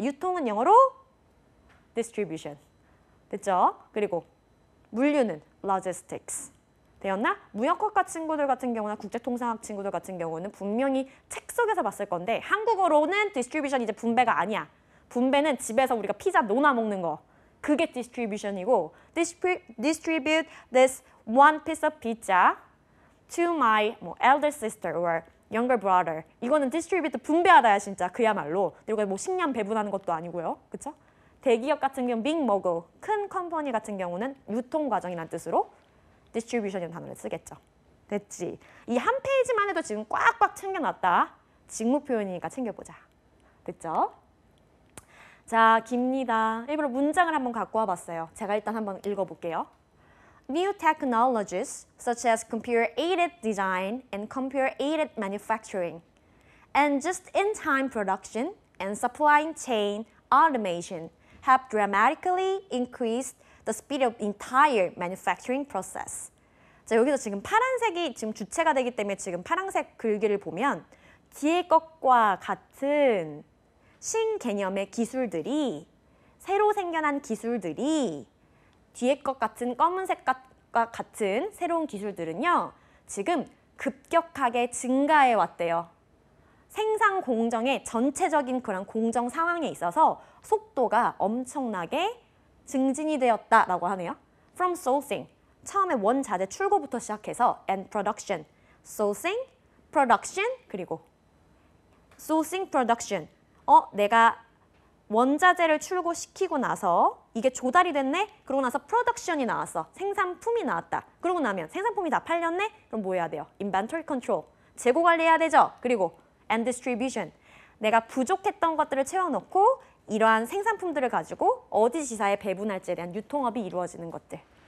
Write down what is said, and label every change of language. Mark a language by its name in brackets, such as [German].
[Korean] 유통은 영어로 distribution. 됐죠? 그리고 물류는 logistics. 되었나? 무역학과 친구들 같은 경우나 국제통상학 친구들 같은 경우는 분명히 책 속에서 봤을 건데 한국어로는 디스트리뷰션 이제 분배가 아니야. 분배는 집에서 우리가 피자 노나 먹는 거. 그게 디스트리뷰션이고 [English] distribute this one piece of pizza to my elder sister or younger brother. [Korean] 이거는 distribute 분배하다야 진짜 그야말로. 그리고 뭐 식량 배분하는 것도 아니고요. 그쵸? 대기업 같은 경우는 big mogul, 큰 컴퍼니 같은 경우는 유통 과정이라는 뜻으로 distribution이라는 단어를 쓰겠죠. 됐지? 이 한 페이지만 해도 지금 꽉꽉 챙겨놨다. 직무 표현이니까 챙겨보자. 됐죠? 자, 깁니다. 일부러 문장을 한번 갖고 와봤어요. 제가 일단 한번 읽어볼게요. [English] New technologies such as computer-aided design and computer-aided manufacturing and just-in-time production and supply chain automation have dramatically increased the speed of entire manufacturing process. [Korean] 자, 여기서 지금 파란색이 지금 주체가 되기 때문에 지금 파란색 글귀를 보면 뒤에 것과 같은 신개념의 기술들이 새로 생겨난 기술들이 뒤에 것 같은 검은색과 같은 새로운 기술들은요. 지금 급격하게 증가해 왔대요. 생산 공정의 전체적인 그런 공정 상황에 있어서 속도가 엄청나게 증진이 되었다라고 하네요. [English] From sourcing, [Korean] 처음에 원자재 출고부터 시작해서 [English] and production, sourcing, production, [Korean] 그리고 [English] sourcing, production. [Korean] 내가 원자재를 출고시키고 나서 이게 조달이 됐네? 그러고 나서 프로덕션이 나왔어. 생산품이 나왔다. 그러고 나면 생산품이 다 팔렸네? 그럼 뭐 해야 돼요? 인벤토리 컨트롤, 재고 관리해야 되죠? 그리고 [English] and distribution, [Korean] 내가 부족했던 것들을 채워놓고 이러한 생산품들을 가지고 어디 지사에 배분할지에 대한 유통업이 이루어지는 것들.